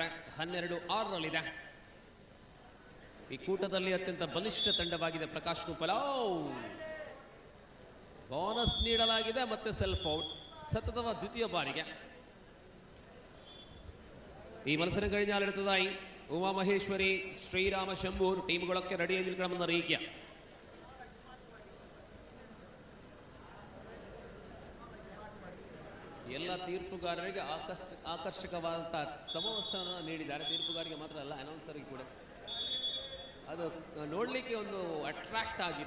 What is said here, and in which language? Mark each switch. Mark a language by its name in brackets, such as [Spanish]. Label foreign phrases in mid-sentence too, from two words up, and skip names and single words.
[Kannada] 12-6ರಲ್ಲಿದೆ. ಈ ಕೂಟದಲ್ಲಿ ಅತ್ಯಂತ ಬಲಿಷ್ಠ ತಂಡವಾಗಿದೆ ಪ್ರಕಾಶ್ ಕುಂಪಲ. ಬೋನಸ್ ನೀಡಲಾಗಿದೆ ಮತ್ತೆ [English] self out [Kannada] ಸತತವ ದ್ವಿತೀಯ ಬಾರಿಗೆ. [Malayalam] ಈ ಮത്സരം കഴിഞ്ഞാൽ അടുത്തതായി ഉമാമഹേശ്വരി ശ്രീരാമ ശംഭൂർ ടീമുകളൊക്കെ റെഡിയായി നിൽക്കണമെന്ന് അറിയിക്കുക. [Kannada] ಎಲ್ಲ ತೀರ್ಪುಗಾರರಿಗೆ ಆಕರ್ಷಕವಾದಂತಹ ಸಮವಸ್ತ್ರವನ್ನು ನೀಡಿದ್ದಾರೆ. ತೀರ್ಪುಗಾರಿಗೆ ಮಾತ್ರ ಅಲ್ಲ, ಅನೌನ್ಸರ್ಗೆ ಕೂಡ ಅದು ನೋಡಲಿಕ್ಕೆ ಒಂದು ಅಟ್ರಾಕ್ಟ್ ಆಗಿದೆ.